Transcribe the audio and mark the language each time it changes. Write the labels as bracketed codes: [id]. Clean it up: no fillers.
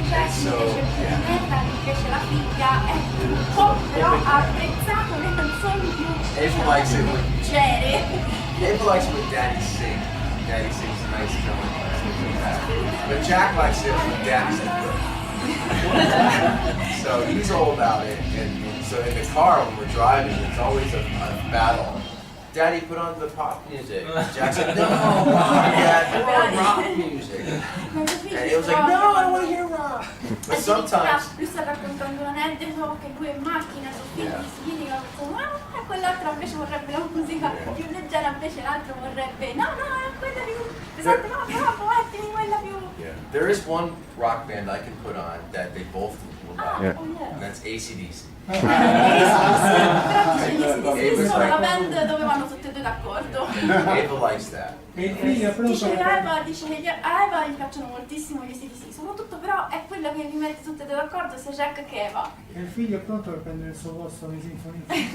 [it] So, mi piace la figlia, è un po', però ha apprezzato le canzoni più [en] Ava likes it when [it] leggere. [en] Ava likes when Daddy sings. Daddy sings nice melodies. But Jack likes it when Daddy's good. So he's all about it. And so in the car when we're driving, it's always a battle. Daddy, put on the pop music. Jack's like, no, Dad, put on rock music. And he was like, no, I want to hear rock. But sometimes, [it] Lui sta raccontando un aneddoto che lui è in macchina, suo figlio si litiga, quell'altro invece vorrebbe la musica più leggera, invece l'altro vorrebbe, no, è quella più pesante, no, però mettimi quella più... [en] there is one rock band I can put on that they both will like. Yeah. And that's AC/DC. [it] Però dice sono una band dove vanno tutte e due d'accordo. [en] Ava likes that. [it] E il figlio è pronto Dice che per a Eva gli piacciono moltissimo gli AC/DC, soprattutto però è quello che li mette tutte e due d'accordo, sia Jack che Eva. e il figlio è pronto per prendere il suo posto nei sinfonisti.